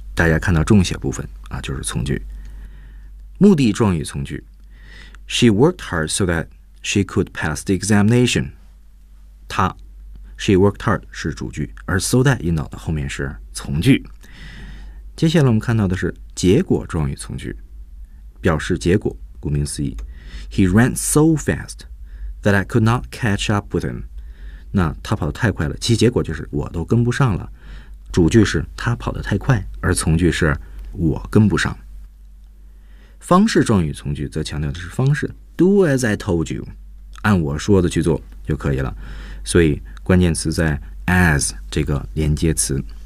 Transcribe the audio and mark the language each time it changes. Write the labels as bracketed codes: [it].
[zh] 大家看到重写部分啊，就是从句。目的状语从句 [en] She worked hard so that she could pass the examination. [zh] 她 [en] She worked hard [zh] 是主句，而 so that 引导的后面是从句。接下来我们看到的是结果状语从句，表示结果，顾名思义。 [en] He ran so fast that I could not catch up with him. [zh] 那他跑得太快了，其结果就是我都跟不上了。主句是他跑得太快，而从句是我跟不上。方式状语从句则强调的是方式 ， [en] Do as I told you， [zh] 按我说的去做就可以了。所以关键词在 as 这个连接词。